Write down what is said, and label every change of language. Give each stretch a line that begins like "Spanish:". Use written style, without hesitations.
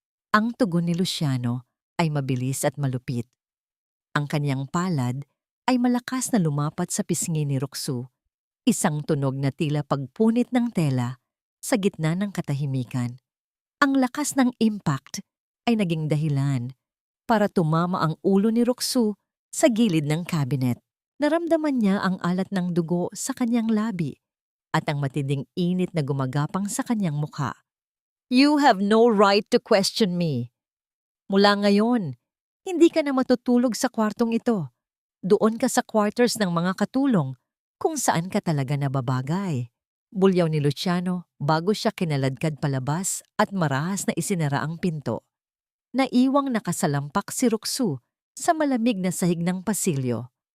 Filipino: Ang tugon ni Luciano ay mabilis at malupit. Ang kaniyang palad ay malakas na lumapat sa pisngi ni Roxu, isang tunog na tila pagpunit ng tela sa gitna ng katahimikan. Ang lakas ng impact ay naging dahilan para tumama ang ulo ni Roxu sa gilid ng cabinet. Naramdaman niya ang alat ng dugo sa kanyang labi at ang matinding init na gumagapang sa kanyang mukha.
English: "You have no right to question me.
Filipino: Mula ngayon, hindi ka na matutulog sa kwartong ito. Doon ka sa quarters ng mga katulong kung saan ka talaga nababagay." Bulyaw ni Luciano bago siya kinaladkad palabas at marahas na isinara ang pinto. Naiwang nakasalampak si Roxu sa malamig na sahig ng pasilyo.